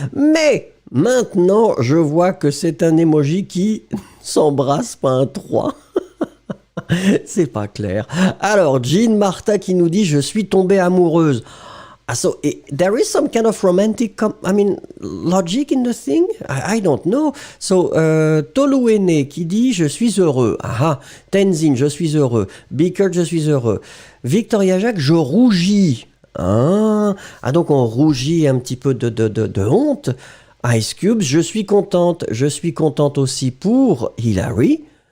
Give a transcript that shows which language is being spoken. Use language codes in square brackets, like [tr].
[fr] Mais maintenant, je vois que c'est un emoji qui s'embrasse, pas un 3. C'est pas clair. Alors, Jean Martha qui nous dit je suis tombée amoureuse. [en] So there is some kind of romantic, logic in the thing. I don't know. [fr] So Toluene qui dit je suis heureux. Aha. Tenzin, je suis heureux. Bickert, je suis heureux. Victoria Jacques, je rougis. Ah, donc on rougit un petit peu de honte. Ice Cubes, je suis contente. Je suis contente aussi pour Hilary.